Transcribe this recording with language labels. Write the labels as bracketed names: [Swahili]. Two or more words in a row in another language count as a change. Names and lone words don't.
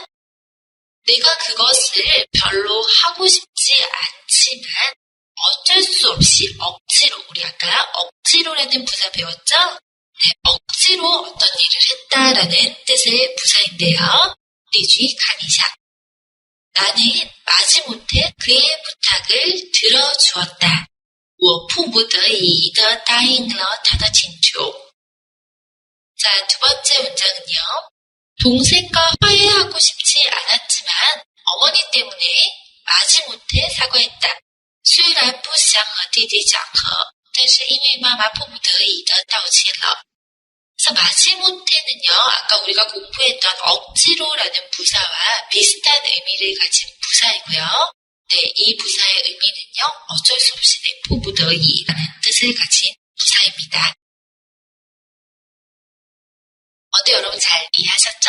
[Korean] 내가 그것을 별로 하고 싶지 않지만 어쩔 수 없이 억지로, 우리 아까 억지로라는 부사 배웠죠? 억지로 어떤 일을 했다라는 뜻의 부사인데요. 리쥐 가니샤. 나는 마지못해 그의 부탁을 들어주었다. [Chinese] 我迫不得已地答应了他的请求. [Korean] 자, 2번째 문장은요. 동생과 화해하고 싶지 않았지만 어머니 때문에 마지못해 사과했다. [Chinese] 虽然不想和弟弟讲和但是因为妈妈迫不得已地道歉了. [Korean] 그래서 마지못해는요. 아까 우리가 공부했던 억지로라는 부사와 비슷한 의미를 가진 부사이고요. 이 부사의 의미는요. 어쩔 수 없이 포부더이라는 뜻을 가진 부사입니다. 어때 여러분 잘 이해하셨죠?